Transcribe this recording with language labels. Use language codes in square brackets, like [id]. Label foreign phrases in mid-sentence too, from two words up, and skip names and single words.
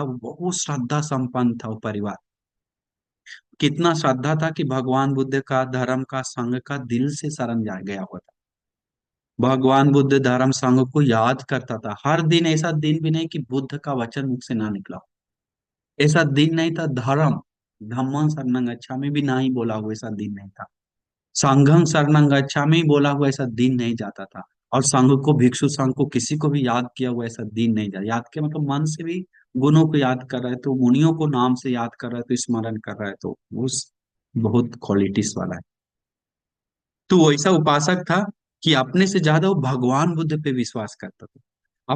[hi] वो बहुत श्रद्धा संपन्न था वो परिवार। कितना श्रद्धा था कि भगवान बुद्ध का, धर्म का, संघ का दिल से शरण जा गया हुआ था। भगवान बुद्ध धर्म संघ को याद करता था हर दिन। ऐसा दिन भी नहीं कि बुद्ध का वचन मुख से ना निकला हो। ऐसा दिन नहीं था। धर्म [pi] धम्मं शरणं गच्छामि [hi] भी नहीं बोला हुआ ऐसा दिन नहीं था। [pi] संघं शरणं गच्छामि [hi] बोला हुआ ऐसा दिन नहीं जाता था। और संघ को, भिक्षु संघ को, किसी को भी याद किया हुआ ऐसा दिन नहीं जाता। याद किया मतलब मन से भी गुणों को याद कर रहे, तो मुनियों को नाम से याद कर रहे, तो स्मरण कर रहे, तो उस बहुत क्वालिटीज वाला है। तो वो ऐसा उपासक था कि अपने से ज्यादा वो भगवान बुद्ध पे विश्वास करता था।